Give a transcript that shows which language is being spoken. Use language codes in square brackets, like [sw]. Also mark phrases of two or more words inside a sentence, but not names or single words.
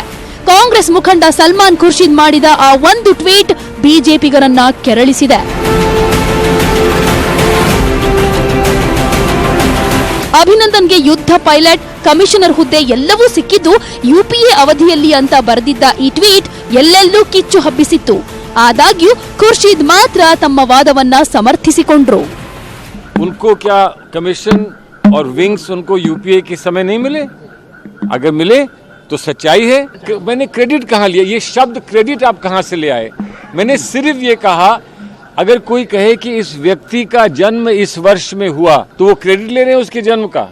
[kn] ಕಾಂಗ್ರೆಸ್ ಮುಖಂಡ ಸಲ್ಮಾನ್ ಖುರ್ಷಿದ್ ಮಾಡಿದ ಆ ಒಂದು ಟ್ವೀಟ್ ಬಿಜೆಪಿಗರನ್ನ ಕೆರಳಿಸಿದೆ. ಅಭಿನಂದನ್ಗೆ ಯುದ್ಧ ಪೈಲಟ್, ಕಮಿಷನರ್ ಹುದ್ದೆ ಎಲ್ಲವೂ ಸಿಕ್ಕಿದ್ದು ಯುಪಿಎ ಅವಧಿಯಲ್ಲಿ ಅಂತ ಬರೆದಿದ್ದ ಈ ಟ್ವೀಟ್ ಎಲ್ಲೆಲ್ಲೂ ಕಿಚ್ಚು ಹಬ್ಬಿಸಿತ್ತು. ಆದಾಗ್ಯೂ ಖುರ್ಷಿದ್ ಮಾತ್ರ ತಮ್ಮ ವಾದವನ್ನ ಸಮರ್ಥಿಸಿಕೊಂಡ್ರು. [hi] उनको क्या कमीशन और विंग्स उनको यूपीए के समय नहीं मिले? अगर मिले तो सच्चाई है। मैंने क्रेडिट कहाँ लिया? ये शब्द क्रेडिट आप कहाँ से ले आए? मैंने सिर्फ ये कहा अगर कोई कहे कि इस व्यक्ति का जन्म इस वर्ष में हुआ तो वो क्रेडिट ले रहे हैं उसके जन्म का।